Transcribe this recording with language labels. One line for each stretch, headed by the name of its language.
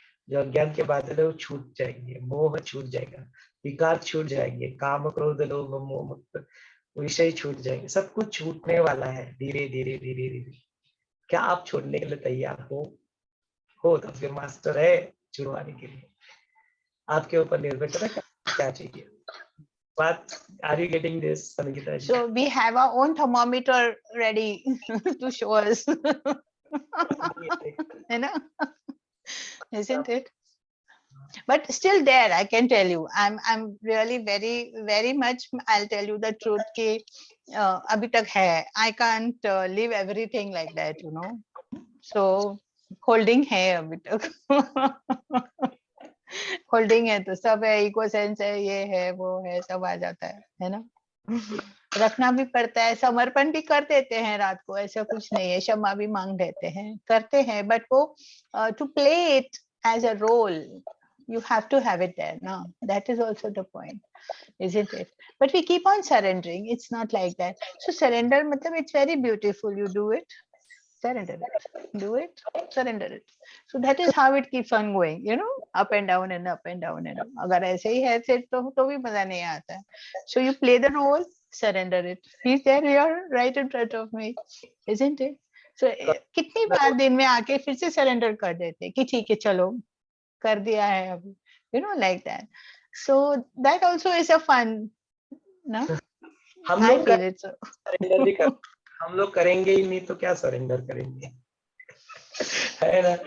Hindi: जो अज्ञान के बादल है वो छूट जाएंगे, मोह छूट जाएगा, विकार छूट जाएंगे, काम क्रोध लोभ मोह मुक्त विषय छूट जाएंगे, सब कुछ छूटने वाला है धीरे धीरे धीरे धीरे। क्या आप छोड़ने के लिए तैयार हो तो फिर मास्टर है छुड़वाने के लिए, आपके ऊपर निर्भर करता है क्या चाहिए।
English: But are you getting this, Sangeeta ji? So we have our own thermometer ready to show us. You know, isn't it? But still there, I can tell you, I'm really very much, I'll tell you the truth
Hindi: कि अभी तक है,
English: I can't leave everything like that, you know.
Hindi: So holding है अभी तक holding है तो सब है, इको सेंस है, ये है वो है, सब आ जाता है ना। रखना भी पड़ता है, समर्पण भी कर देते हैं रात को, ऐसा कुछ नहीं है, क्षमा भी मांग देते हैं, करते हैं, बट वो
English: To play it as a role you have to have it there now. That is also the point, isn't it? But we keep on surrendering. It's not like that. So surrender matlab it's very beautiful. You do it, surrender it, do it, surrender it. So that is how it keeps on going, you know, up and down and up and down and up.
Hindi: अगर ऐसे ही है फिर तो भी मजा नहीं आता है.
English: So you play the role, surrender it. He's there, you're right in front of me, isn't it?
Hindi: So कितनी बार दिन में आके फिर से surrender कर देते कि ठीक है चलो कर दिया है अभी,
English: you know, like that. So that also is a fun, no? I feel it so.
Hindi: Surrender भी हम लोग करेंगे ही नहीं तो क्या सरेंडर करेंगे, है ना?